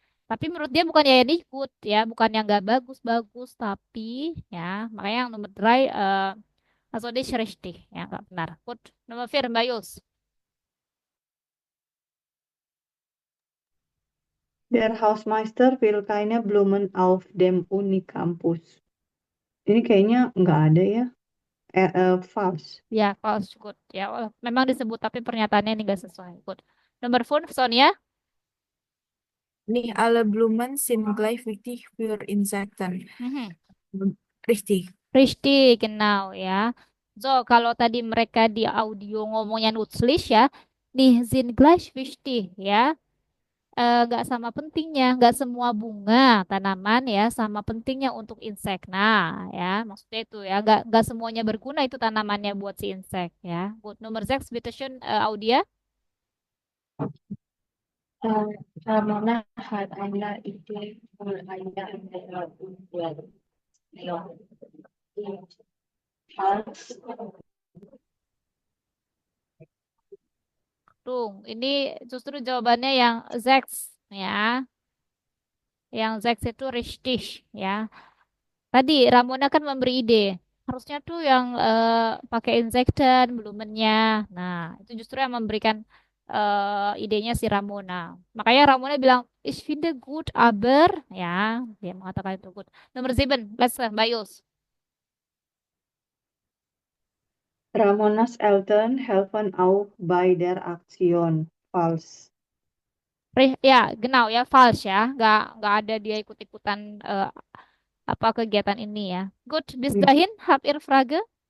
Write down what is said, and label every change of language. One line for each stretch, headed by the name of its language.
Indonesian: Tapi menurut dia bukan ya
German: nicht gut
Indonesian: ya, bukan yang nggak bagus-bagus, tapi ya makanya yang nomor 3
German: also nicht richtig
Indonesian: ya nggak benar. Gut, nomor 4 Mbak Yus.
German: Der Hausmeister will keine Blumen auf dem Unicampus.
Indonesian: Ini kayaknya nggak ada ya.
English: False. Ya, false good.
Indonesian: Ya, memang disebut tapi pernyataannya ini nggak sesuai. Good. Nomor 4 Sonia.
German: Nicht alle Blumen sind gleich wichtig für Insekten. Mhm. Richtig. Richtig, genau
Indonesian: ya. So, kalau tadi mereka di audio ngomongnya nützlich ya, nih
German: sind gleich wichtig
Indonesian: ya. Nggak sama pentingnya, nggak semua bunga tanaman ya sama pentingnya untuk insek. Nah, ya maksudnya itu ya, nggak semuanya berguna itu tanamannya buat si insek ya. Good. Nomor 6,
German: bitte schön,
Indonesian: Audia.
German: Ramona hat eine Idee für eine andere Umwelt. Ja. Falls
Indonesian: Tung, ini justru jawabannya yang sechs ya. Yang sechs itu richtig ya. Tadi Ramona kan memberi ide. Harusnya tuh yang pakai insektan blumennya. Nah, itu justru yang memberikan idenya si Ramona. Makanya Ramona bilang,
German: ich finde gut,
Indonesian: aber ya, dia mengatakan itu good. Nomor 7, let's Mbak Yus.
German: Ramonas Eltern helfen auch bei der Aktion.
English: False.
Indonesian: Ya, genau ya, false ya. Nggak ada dia ikut-ikutan apa kegiatan ini ya.
German: Good, bis dahin, habt ihr Frage?